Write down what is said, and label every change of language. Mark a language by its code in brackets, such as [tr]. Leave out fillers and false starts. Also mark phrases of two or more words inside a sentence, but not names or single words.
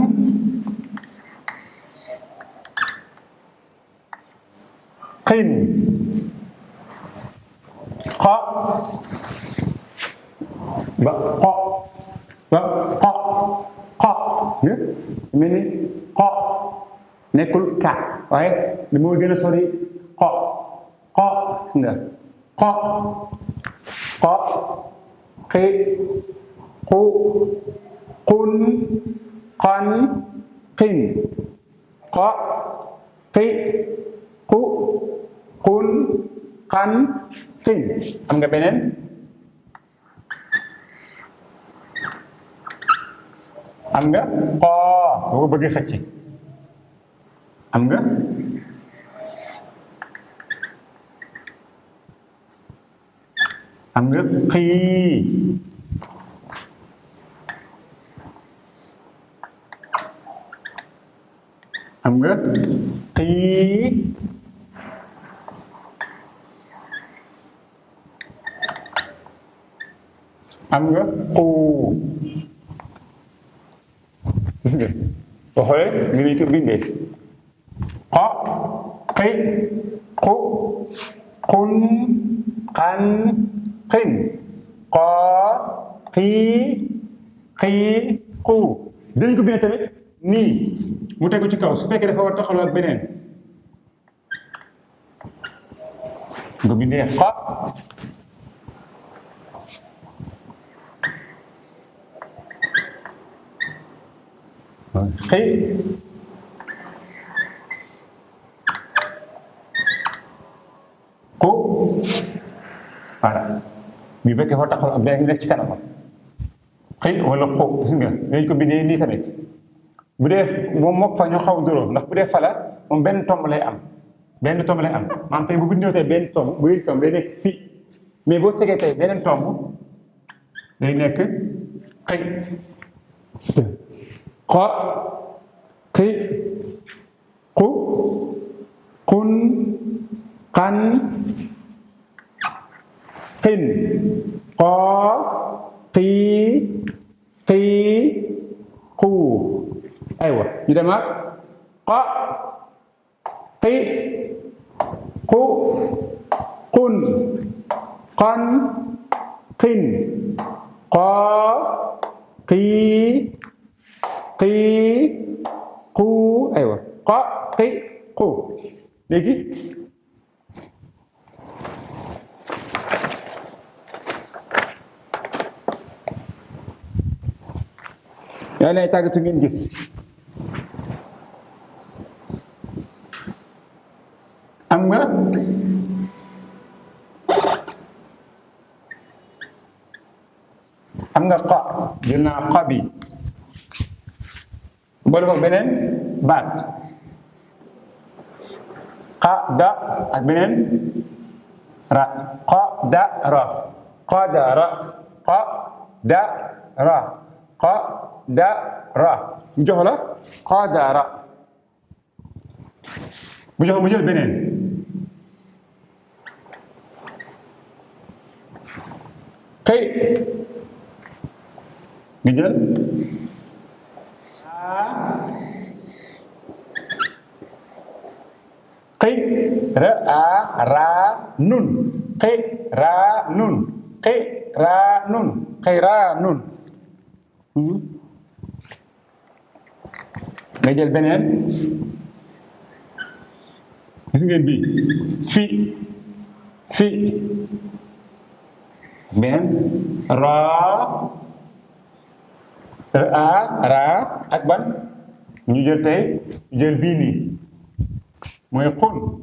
[wo] qin qa ba qa ba qa qa ne mel ni qa nekkul ka waaye li moo gën a sori qa qa gis nga qa qa qi qu qun qan qin qa qi qu qun qan qin am nga beneen am nga qaa boo ko bëggee xëcc am nga xii am nga xii am nga xuu gis nga boo xoolee ñu ngi ko bindee qa qi qu qun qan qin qa qii qii qu dinañ ko bindee tamit nii mu tegu ci kaw su fekkee dafa war a taxawal ak beneen nga bindee qa qi qu voilà bii fekkee fa taxaw ak beneen nekk ci kanam qi wala qu gis nga dañ ko bindee nii tamit bu dee moom mook fa ñoo xaw a dóoróo ndax bu dee fala moom benn tomb lay am maanaam tey bu bindoo tey benn tomb bu yëg tomb day nekk fii mais boo tegee tey beneen tomb day nekk qi qa qi qu qun qan qin qa qii qii qu aywa ñu demaat qa qi qu qun qan qin qa qii qii qu aywa qa qi qu léegi yaa lay tàggatu ngeen gis am nga qa jël naa qa bi boole ko beneen baat qa da ak beneen ra qa da ra qa da ra qa da ra qa da ra mu jox la qa da ra mu jox mu jël beneen qi nga jël qi ra a ra nun qi ra nun qi ra nun qi ra nun nga jël beneen gis ngeen bii fi beneen raa ak ban ñu jël tey jël bii nii mooy xun